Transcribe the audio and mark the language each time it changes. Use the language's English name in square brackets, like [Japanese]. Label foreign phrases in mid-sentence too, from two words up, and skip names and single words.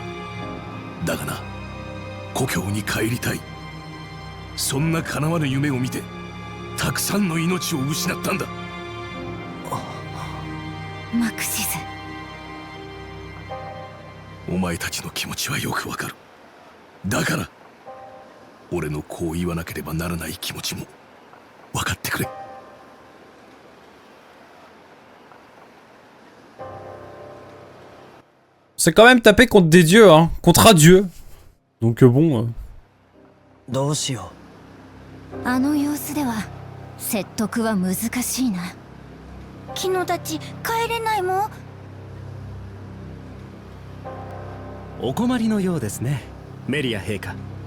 [Japanese] だがな、故郷に帰りたい、そんな叶わぬ夢を見てたくさんの命を失ったんだ。マクシス、お前たちの気持ちはよくわかる。だから俺のこう言わなければならない気持ちも分かってくれ。 [French] C'est quand même taper contre des dieux, hein. Contre un dieu. Donc bon... [Japanese] どうしよあの様子では説得は難しいな。キノたち帰れないもん。お困りのようですね、メリア陛下。